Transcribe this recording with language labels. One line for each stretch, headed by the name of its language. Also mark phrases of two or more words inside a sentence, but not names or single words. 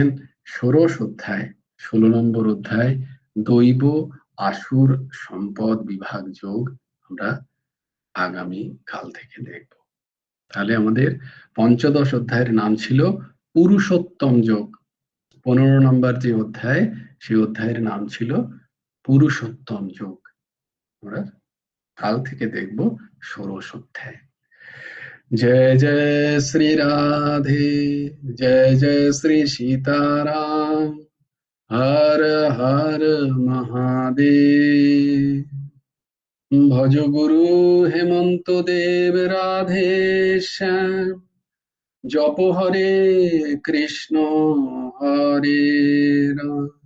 Bangla: ষোড়শ অধ্যায়, 16 নম্বর অধ্যায়, দৈব আসুর সম্পদ বিভাগ যোগ আমরা আগামী কাল থেকে দেখব। তাহলে আমাদের পঞ্চদশ অধ্যায়ের নাম ছিল পুরুষোত্তম যোগ। 15 নম্বর যে অধ্যায়, সেই অধ্যায়ের নাম ছিল পুরুষোত্তম যোগ। আমরা কাল থেকে দেখব ষোড়শ অধ্যায়।
Hindi: जय जय श्री राधे, जय जय श्री सीताराम, हर हर महादेव। भज गुरु हेमंत देव राधे श्याम, जप हरे कृष्ण हरे राम,